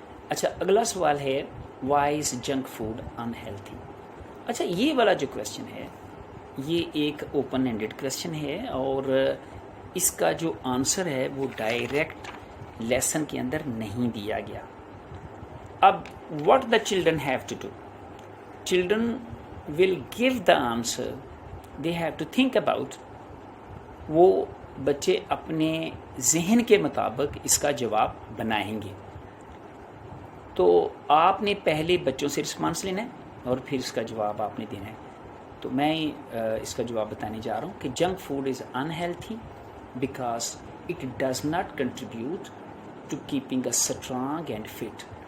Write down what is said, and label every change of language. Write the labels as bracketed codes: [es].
[ur] اچھا اگلا سوال ہے [en] Why is junk food unhealthy. [ur] اچھا یہ والا جو کویشچن ہے یہ ایک اوپن اینڈڈ کویشچن ہے اور اس کا جو آنسر ہے وہ ڈائریکٹ لیسن کے اندر نہیں دیا گیا. [en] اب what the children have to do, children will give the answer, they have to think about. [ur] وہ بچے اپنے ذہن کے مطابق اس کا جواب بنائیں گے. تو آپ نے پہلے بچوں سے رسپانس لینا ہے اور پھر اس کا جواب آپ نے دینا ہے. تو میں اس کا جواب بتانے جا رہا ہوں کہ [en] Junk food is unhealthy because it does not contribute to keeping a strong and fit.